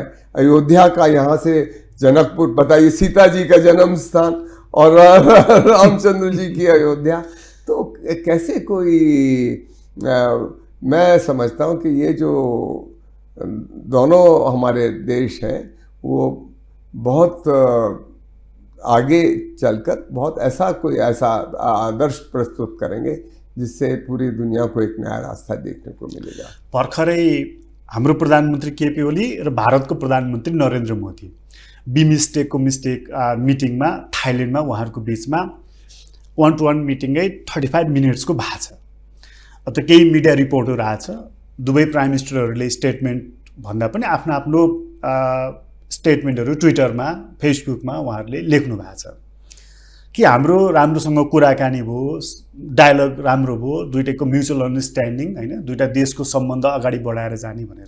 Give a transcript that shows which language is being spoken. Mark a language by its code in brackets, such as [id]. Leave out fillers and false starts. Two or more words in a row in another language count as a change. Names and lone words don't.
[hi] अयोध्या का, यहाँ से जनकपुर, बताइए, सीता जी का जन्म स्थान, और रामचंद्र जी की अयोध्या, तो कैसे कोई मैं समझता हूँ कि ये जो दोनों हमारे देश हैं वो बहुत आगे चलकर बहुत ऐसा आदर्श प्रस्तुत करेंगे जिससे पूरी दुनिया को एक नया रास्ता देखने को मिलेगा। [ne] भर्खरै हाम्रो प्रधानमन्त्री केपी ओली र भारतको प्रधानमन्त्री नरेन्द्र मोदी बिमस्टेकको मिटिङमा थाइल्यान्डमा उहाँहरूको बिचमा 1-to-1 मिटिङै 35 मिनट्सको भएको छ। अब त केही [en] media reportहरू [ne] आएको छ, दुवै [en] prime ministerहरूले [ne] स्टेटमेन्ट भन्दा पनि आफ्नो आफ्नो स्टेटमेन्टहरू ट्विटरमा, फेसबुकमा उहाँहरूले लेख्नु भएको छ कि हाम्रो राम्रोसँग कुराकानी भयो, डायलग राम्रो भयो, दुईटैको [en] mutual understanding, [ne] हैन, दुईटा देशको सम्बन्ध अगाडि बढाएर जाने भनेर।